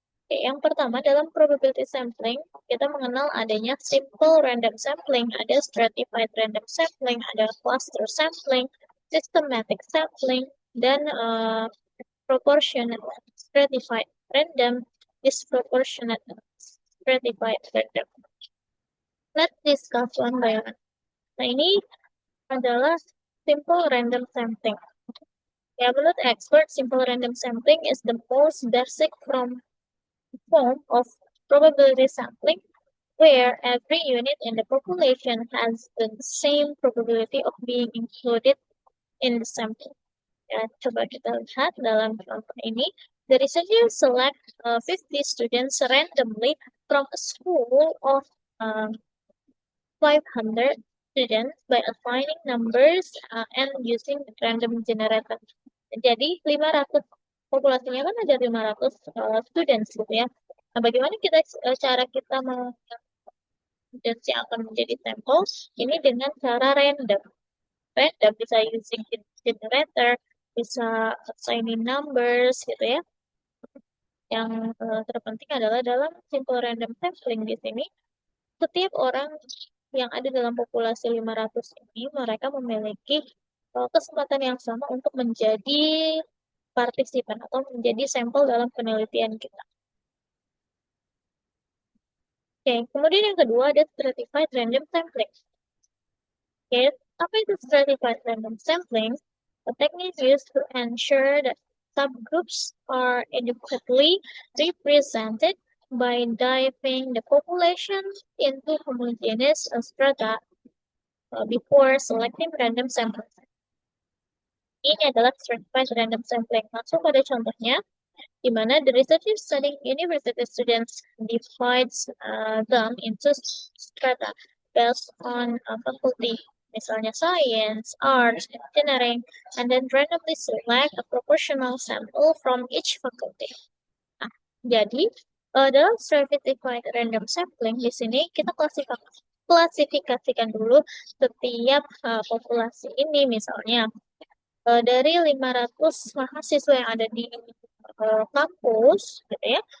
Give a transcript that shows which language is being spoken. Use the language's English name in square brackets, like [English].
[Indonesian] Oke, yang pertama, dalam probability sampling, kita mengenal adanya simple random sampling, ada stratified random sampling, ada cluster sampling, systematic sampling, dan proportional stratified random, disproportionate stratified random. [English] Let's discuss one by one. [Indonesian] Nah, ini adalah simple random sampling. Ya, menurut [English] expert, simple random sampling is the most basic form of probability sampling where every unit in the population has the same probability of being included in the sample. [Indonesian] Ya, coba kita lihat dalam contoh ini. [English] The researcher select 50 students randomly from a school of 500 students by assigning numbers and using random generator. [Indonesian] Jadi 500 populasinya kan ada 500 students gitu ya. Nah, bagaimana cara kita mau students yang akan menjadi sampel ini dengan cara random. Random bisa using generator, bisa assigning numbers gitu ya. Yang terpenting adalah dalam simple random sampling di sini setiap orang yang ada dalam populasi 500 ini, mereka memiliki kesempatan yang sama untuk menjadi partisipan atau menjadi sampel dalam penelitian kita. Oke, kemudian yang kedua ada stratified random sampling. Oke, apa itu stratified random sampling? [English] A technique used to ensure that subgroups are adequately represented by diving the population into homogeneous strata before selecting random samples. [Indonesian] Ini adalah stratified random sampling. Langsung pada contohnya, di mana [English] the researcher studying university students divides them into strata based on faculty, [Indonesian] misalnya [English] science, arts, engineering, and then randomly select a proportional sample from each faculty. [Indonesian] Nah, jadi dalam stratified random sampling di sini kita klasifikasikan dulu setiap populasi ini, misalnya dari 500 mahasiswa yang ada di kampus gitu ya.